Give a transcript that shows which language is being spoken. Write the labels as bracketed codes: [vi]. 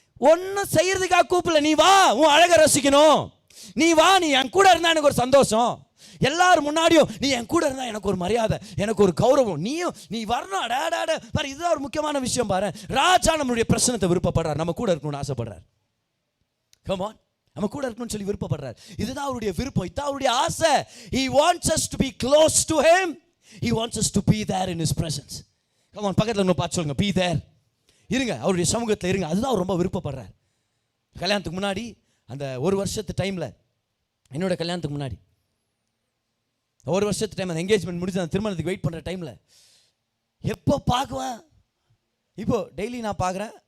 [ta] ஒன்றும் செய்யறதுக்காக கூப்பிடல, நீ வா உன் அழகை ரசிக்கணும், நீ வா, நீ என் கூட இருந்தா எனக்கு ஒரு சந்தோஷம், எல்லாரும் முன்னாடியும் நீ என் கூட இருந்தா எனக்கு ஒரு மரியாதை, எனக்கு ஒரு கௌரவம், நீ வரணும். பாரு, இதுதான் ஒரு முக்கியமான விஷயம். பாரு, ராஜா நம்மளுடைய பிரச்சனத்தை விருப்பப்படுறார், நம்ம கூட இருக்கணும்னு ஆசைப்படுறார். கம் ஆன், நம்ம கூட இருக்கணும்னு சொல்லி விருப்பப்படுறார். இதுதான் அவருடைய விருப்பம், இதுதான் அவருடைய ஆசை. [en] He wants us to be close to him. He wants us to be there in his presence. [ta] Come on, பக்கத்துல நம்ம பார்த்து சொல்லுங்க, [en] be there. [ta] இருங்க, அவருடைய சமூகத்தில் இருங்க, அதுதான் அவர் ரொம்ப விருப்பப்படுறார். கல்யாணத்துக்கு முன்னாடி அந்த ஒரு வருஷத்து டைமில், என்னோட கல்யாணத்துக்கு முன்னாடி ஒரு வருஷத்து டைம், அந்த என்கேஜ்மெண்ட் முடிச்சு அந்த திருமணத்துக்கு வெயிட் பண்ணுற டைமில் எப்போ பார்க்குவேன், இப்போ டெய்லி நான் பார்க்குறேன்.